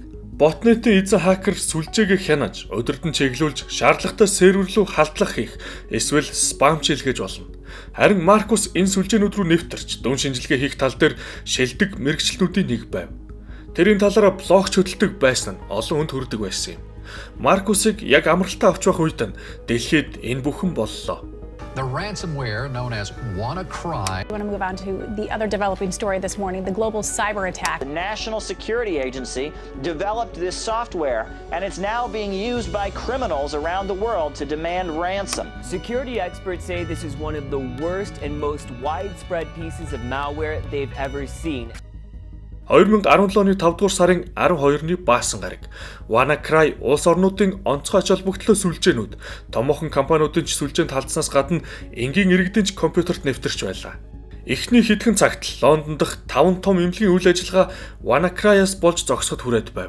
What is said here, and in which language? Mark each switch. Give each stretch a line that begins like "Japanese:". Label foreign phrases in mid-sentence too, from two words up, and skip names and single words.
Mongolian: Ботнетийн эзэн хакер сүлжээгээ хянаж, өдөртөн чиглүүлж, шаардлагатай сервер рүү халдлага хийх, эсвэл спам шилгэж болно. Харин Маркус энэ сүлжээнүүд рүү нэвтэрч, дүн шинжилгээ хийх тал дээр шилдэг мэргэжилтнүүдийн нэг байв. Тэрийн талаараа блокч хөдөлдөг байсан нь олон хүнд хүрдэг байсан юм. Маркусыг яг амралтаа авч байх үед нь дэлхийд энэ бүхэн боллоо.
English: The ransomware known as WannaCry. I want to move on to the other developing story this morning, the global cyber attack. The National Security Agency developed this software, and it's now being used by criminals around the world to demand ransom. Security experts say this is one of the worst and most widespread pieces of malware they've ever seen.
Mongolian: 2017 оны 5 дугаар сарын 12-ны баасан гараг WannaCry улс орнуудын онцгой ач холбогдолтой сүлжээнүүд томоохон компаниудын ч сүлжээнд халдсанаас гадна энгийн иргэдийн ч компьютерт нэвтэрч байлаа. Эхний хэдхэн цагт Лондон дахь 5 том эмнэлгийн үйл ажиллагаа WannaCry-аас болж зогсоход хүрээд байв.